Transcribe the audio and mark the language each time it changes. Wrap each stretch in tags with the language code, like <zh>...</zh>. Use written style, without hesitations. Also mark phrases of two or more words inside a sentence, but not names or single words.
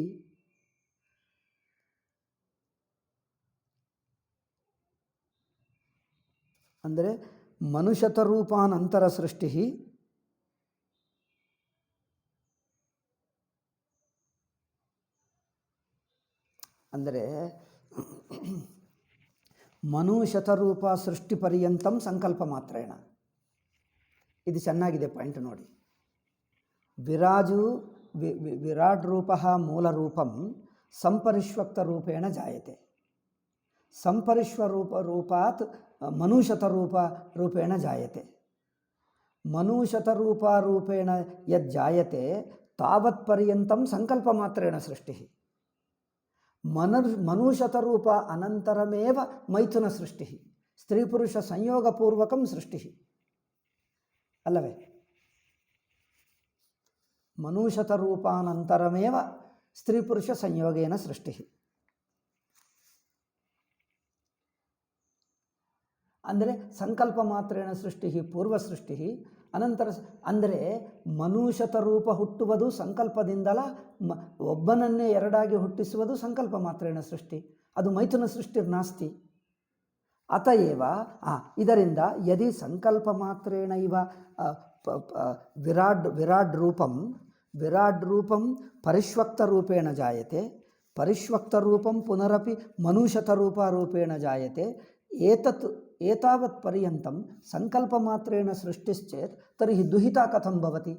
<sa>ಅಂದರೆ ಮನುಶತರೂಪಾನಂತರ ಸೃಷ್ಟಿ, ಅಂದರೆ ಮನುಶತರೂಪ ಸೃಷ್ಟಿ ಪರ್ಯಂತಂ ಸಂಕಲ್ಪ ಮಾತ್ರೇಣ.</sa> <kn>ಇದು ಚೆನ್ನಾಗಿದೆ ಪಾಯಿಂಟ್ ನೋಡಿ.</kn> <sa>ವಿರಾಟ್ ರೂಪ ಮೂಲ ರೂಪಂ ಸಂಪರಿಷ್ವಕ್ತ ರೂಪೇಣ ಜಾಯತೆ, ಸಂಪರಿಷ್ವರೂಪಾತ್ ಮನುಶತರೂಪ ರೂಪೇಣ ಜಾಯತೆ. ಮನುಶತರೂಪೇಣ ಯಜ್ಜಾಯತೆ ತಾವತ್ ಪರ್ಯಂತಂ ಸಂಕಲ್ಪ ಮಾತ್ರೇಣ ಸೃಷ್ಟಿ. ಮನುಶತರೂಪ ಅನಂತರಮೇವ ಮೈಥುನ ಸೃಷ್ಟಿ, ಸ್ತ್ರೀ ಪುರುಷ ಸಂಯೋಗಪೂರ್ವಕಂ ಸೃಷ್ಟಿ ಅಲ್ಲವೇ? ಮನುಶತರೂಪಾನಂತರಮೇವ ಸ್ತ್ರೀ ಪುರುಷ ಸಂಯೋಗೇನ ಸೃಷ್ಟಿ. ಅಂದರೆ ಸಂಕಲ್ಪ ಮಾತ್ರೇಣ ಸೃಷ್ಟಿ ಪೂರ್ವ ಸೃಷ್ಟಿ ಅನಂತರ.</sa> <kn>ಅಂದರೆ ಮನುಷ್ಯತ ರೂಪ ಹುಟ್ಟುವುದು ಸಂಕಲ್ಪದಿಂದಲ, ಒಬ್ಬನನ್ನೇ ಎರಡಾಗಿ ಹುಟ್ಟಿಸುವುದು</kn> <sa>ಸಂಕಲ್ಪ ಮಾತ್ರೇಣ ಸೃಷ್ಟಿ,</sa> <kn>ಅದು</kn> <sa>ಮೈಥುನ ಸೃಷ್ಟಿರ್ನಾಸ್ತಿ. ಅತಏವ ಇದರಿಂದ ಯದಿ ಸಂಕಲ್ಪ ಮಾತ್ರೇಣ ಇವ ವಿರಾಡ್ ರೂಪಂ ಪರಿಷ್ವಕ್ತ ರೂಪೇಣ ಜಾಯತೆ, ಪರಿಷ್ವಕ್ತ ರೂಪಂ ಪುನರಪಿ ಮನುಷ್ಯತರೂಪೇಣ ಜಾಯತೆ. ಏತಾವತ್ ಪರ್ಯಂತಂ ಸಂಕಲ್ಪ ಮಾತ್ರೇಣ ಸೃಷ್ಟಿಶ್ಚೇತ್ ತರ್ಹಿ ದುಹಿತಾ ಕಥಂ ಭವತಿ?</sa>